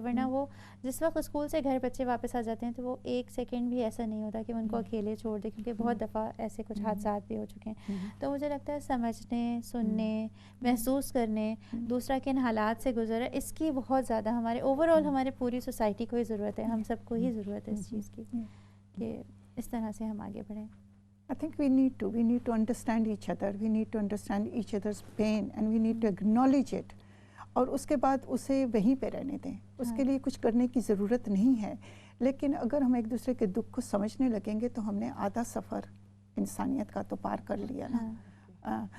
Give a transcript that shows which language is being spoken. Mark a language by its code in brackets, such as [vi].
[ur] ورنہ وہ جس وقت اسکول سے گھر بچے واپس آ جاتے ہیں تو وہ 1 سیکنڈ بھی ایسا نہیں ہوتا کہ ان کو اکیلے چھوڑ دے, کیونکہ بہت دفعہ ایسے کچھ حادثات بھی ہو چکے ہیں. تو مجھے لگتا ہے سمجھنے, سننے, محسوس کرنے, دوسرا کن حالات سے گزر ہے, اس کی بہت زیادہ ہمارے اوور آل ہمارے پوری سوسائٹی کو ہی ضرورت ہے, ہم سب کو ہی ضرورت ہے اس چیز کی. کہ اس طرح سے ہم آگے بڑھیں؟ [en] I think we need to understand each other, we need to understand each other's pain and we need to acknowledge it. [ur] اور اس کے بعد اسے وہیں پہ رہنے دیں. اس کے لیے کچھ کرنے کی ضرورت نہیں ہے. لیکن اگر ہم ایک دوسرے کے دکھ کو سمجھنے لگیں گے تو ہم نے آدھا سفر انسانیت کا تو پار کر لیا نا.